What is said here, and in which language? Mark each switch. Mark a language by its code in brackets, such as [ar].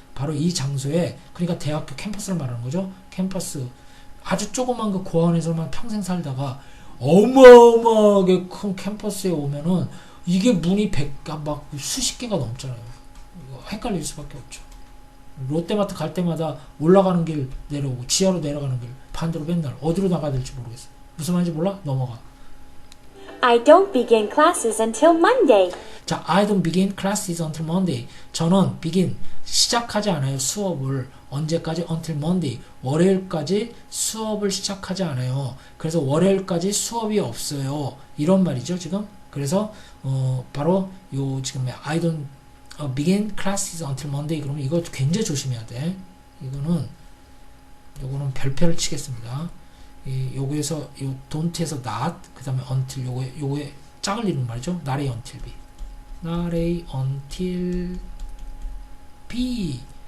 [ko] 바로 이 장소에 그러니까 대학교 캠퍼스를 말하는 거죠. 캠퍼스 아주 조그만 그 고아원에서만 평생 살다가 어마어마하게 큰 캠퍼스에 오면은 이게 문이 막 수십 개가 넘잖아요. 이거 헷갈릴 수밖에 없죠. 롯데마트 갈 때마다 올라가는 길 내려오고 지하로 내려가는 길 반대로 맨날 어디로 나가야 될지 모르겠어. 무슨 말인지 몰라? 넘어가. [en] I don't begin classes until Monday. [ko] 자, [en] I don't begin classes until Monday. [ko] 저는 begin 시작하지 않아요. 수업을 언제까지? until Monday. 월요일까지 수업을 시작하지 않아요. 그래서 월요일까지 수업이 없어요. 이런 말이죠, 지금. 그래서 바로 요 지금 [en] I don't begin classes until Monday. [ko] 그러면 이거 굉장히 조심해야 돼. 요거는 별표를 치겠습니다. 요거에서 요 don't에서 not 그다음에 until 요거에 짝을 이루는 말이죠. [en] not A until B. not A until B.